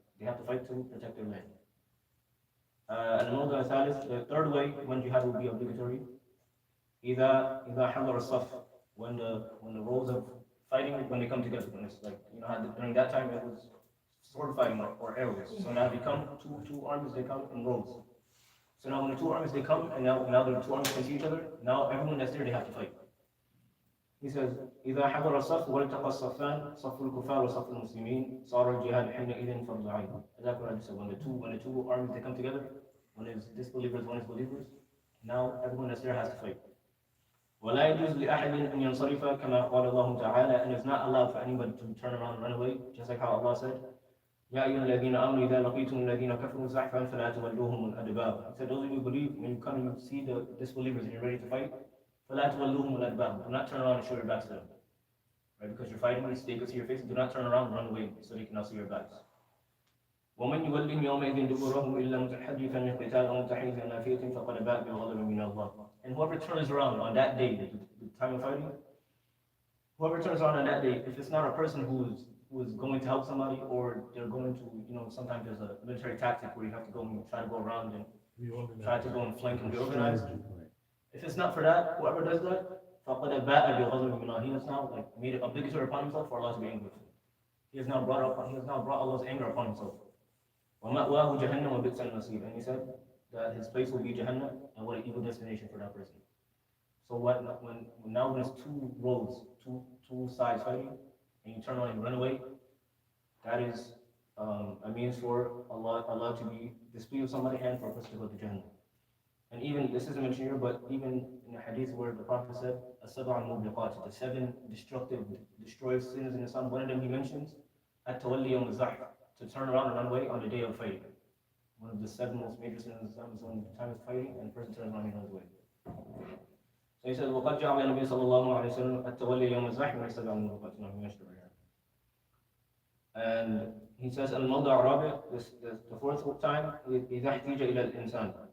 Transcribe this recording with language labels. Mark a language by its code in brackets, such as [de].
[en] They have to fight to protect their land. [ar] الموضوع الثالث, [en] the third way when jihad will be obligatory, [ar] إذا حضر الصف, [en] when the roles of fighting, when they come together, when it's like, during that time it was sword fighting or arrows. So now they come, two armies, they come in rows. So now when the two armies, they come, and now the two armies can see each other, now everyone that's there, they have to fight. He says, [ar] إذا حضر الصف والتقى الصفان صف الكفار وصف المسلمين صار الجهاد حينئذ فرض عين. [en] That's what I just said. When the two armies, they come together, one is disbelievers, one is believers, now everyone that's there has to fight. [ar] ولا يجوز لأحد أن ينصرف كما قال الله تعالى, [en] and it's not allowed for anybody to turn around and run away, just like how Allah said, [ar] يا أيها الذين آمنوا إذا لقيتم الذين كفروا زحفا فلا تولوهم الأدبار. [en] He said, those of you who believe, when you come and you see the disbelievers and you're ready to fight, [ar] فلا تولوهم الأدبار. [en] Do not turn around and show your backs to them, right? Because you're fighting, they can see your face. Do not turn around and run away so they cannot see your backs. [ar] ومن يولهم يومئذ دبره إلا متحدثا لقتال أو متحيزا إلى فئة فقد باء بغضب من الله. [en] And whoever turns around on that day, the time of fighting, whoever turns around on that day, if it's not a person who is going to help somebody, or they're going to, sometimes there's a military tactic where you have to go and try to go around and try to go and flank and be organized. If it's not for that, whoever does that, [ar] فَقَدْ بَاءَ بِغَضَبٍ مِنَ اللَّهِ. [en] He has now made it obligatory upon himself for Allah to be angry with him. He has now brought Allah's anger upon himself. [ar] وَمَأْوَاهُ جَهَنَّمَ وَبِئْسَ الْمَصِيرُ. [en] And he said that his place will be Jahannam, and what an evil destination for that person. So when it's two roads, two sides fighting, and you turn around and run away, that is a means for Allah to be displeased with somebody and for a person to go to Jahannam. And even, this isn't mentioned here, but even in the hadith where the Prophet said, [ar] السبع الموبقات, [en] the seven destructive, destroy sins in Islam, one of them he mentions, [ar] التولي يوم الزحف, [en] to turn around and run away on the day of fighting. One of the seven most major sins in Islam is when the time is fighting and the person turns around and runs away. So he says, [ar] وقد جعل النبي صلى الله عليه وسلم التولي يوم الزحف من السبع الموبقات. [en] He mentioned it right here. And he says, [ar] الموضع الرابع, [en] the fourth time, [ar] إذا احتيج إلى الإنسان.